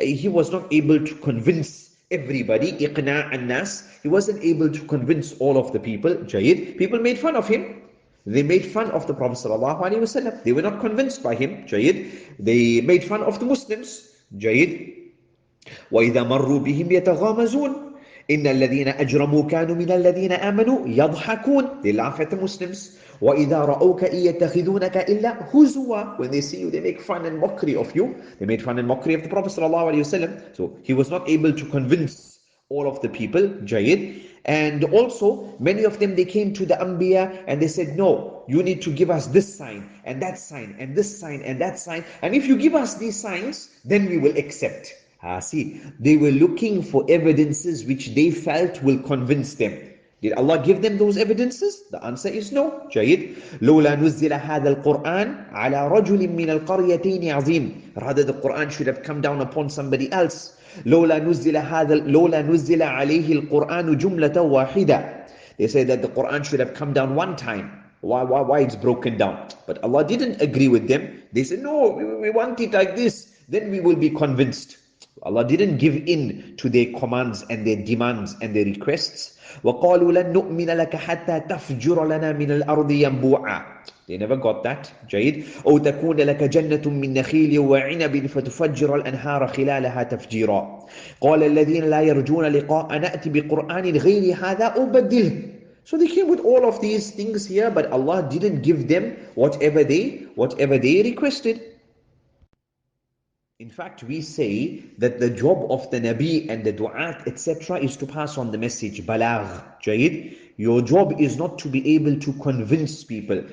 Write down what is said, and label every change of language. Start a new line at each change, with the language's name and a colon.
English: He was not able to convince everybody,
Arabic: iqna' nas.
English: He wasn't able to convince all of the people. Jayid. People made fun of him. They made fun of the Prophet sallallahu alaihi wasallam. They were not convinced by him. Jayid. They made fun of the Muslims. Jayid.
Arabic: وإذا مروا بهم يتغامزون إن الذين أجرموا كانوا من الذين آمنوا يضحكون.
English: They laugh at the Muslims.
Arabic: وإذا رأوك إن يتخذونك إلا هزوا.
English: When they see you, they make fun and mockery of you. They made fun and mockery of the Prophet ﷺ. So he was not able to convince all of the people, Jayid. And also, many of them, they came to the Anbiya and they said, no, you need to give us this sign and that sign and this sign and that sign. And if you give us these signs, then we will accept. See, they were looking for evidences which they felt will convince them. Did Allah give them those evidences? The answer is no. جيد.
Arabic: لولا نزل هذا القرآن على رجل من القريتين عظيم.
English: Rather, the Quran should have come down upon somebody else.
Arabic: لولا نزل عليه القرآن جملة واحدة.
English: They say that the Quran should have come down one time. Why it's broken down? But Allah didn't agree with them. They said, no, we want it like this. Then we will be convinced. Allah didn't give in to their commands and their demands and their requests.
Arabic: وَقَالُوا لَن نُؤْمِنَ لَكَ حَتَّى تَفْجُرَ لَنَا مِنَ الْأَرْضِ يَنْبُوعًا.
English: They never got that. جيد.
Arabic: أو تكون لك جنة من نخيل وعنب فتفجر الأنهار خلالها تفجيرا. قال الذين لا يرجون لقاء نأتي بقرآن غير هذا أو بدله.
English: So they came with all of these things here, but Allah didn't give them whatever they requested. In fact, we say that the job of the Nabi and the Du'at, etc., is to pass on the message, balagh, jayid. Your job is not to be able to convince people.